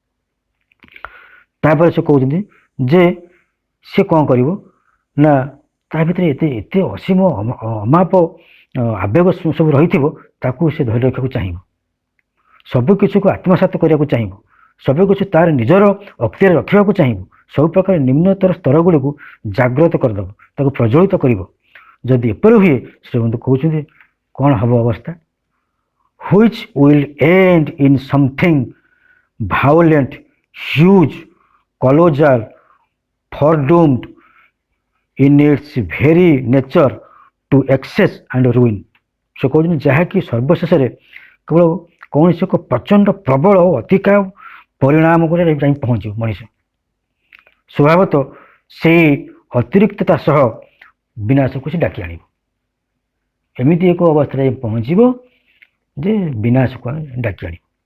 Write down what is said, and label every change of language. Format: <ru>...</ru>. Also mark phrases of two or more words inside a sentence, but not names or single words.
<or>ତାପରେ ସେ କହୁଛନ୍ତି ଯେ ସେ କ'ଣ କରିବ ନା ତା ଭିତରେ ଏତେ ଏତେ ଅସୀମ ଅମାପ ଆବେଗ ସବୁ ରହିଥିବ, ତାକୁ ସେ ଧରି ରଖିବାକୁ ଚାହିଁବ, ସବୁକିଛିକୁ ଆତ୍ମସାତ କରିବାକୁ ଚାହିଁବ, ସବୁକିଛି ତାର ନିଜର ଅକ୍ତିଆରରେ ରଖିବାକୁ ଚାହିଁବ, ସବୁ ପ୍ରକାର ନିମ୍ନତର ସ୍ତର ଗୁଡ଼ିକୁ ଜାଗ୍ରତ କରିଦେବ, ତାକୁ ପ୍ରଜ୍ୱଳିତ କରିବ। ଯଦି ଏପରି ହୁଏ, ଶ୍ରୀମନ୍ତ କହୁଛନ୍ତି କ'ଣ ହେବ ଅବସ୍ଥା?</or> <en>which will end in something violent, huge, colossal, foredoomed in its very nature to excess and ruin।</en> <or>ସେ କହୁଛନ୍ତି ଯାହାକି ସର୍ବଶେଷରେ କେବଳ କୌଣସି ଏକ ପ୍ରଚଣ୍ଡ ପ୍ରବଳ ଓ ଅଧିକା ପରିଣାମକୁ ଯାଇ ପହଞ୍ଚିବ। ମଣିଷ ସ୍ୱଭାବତଃ ସେଇ ଅତିରିକ୍ତତା ସହ ବିନାଶକୁ ସେ ଡାକି ଆଣିବ। ଏମିତି ଏକ ଅବସ୍ଥାରେ ପହଞ୍ଚିବ ଯେ ବିନାଶକୁ ଡାକି ଆଣିବ।</or>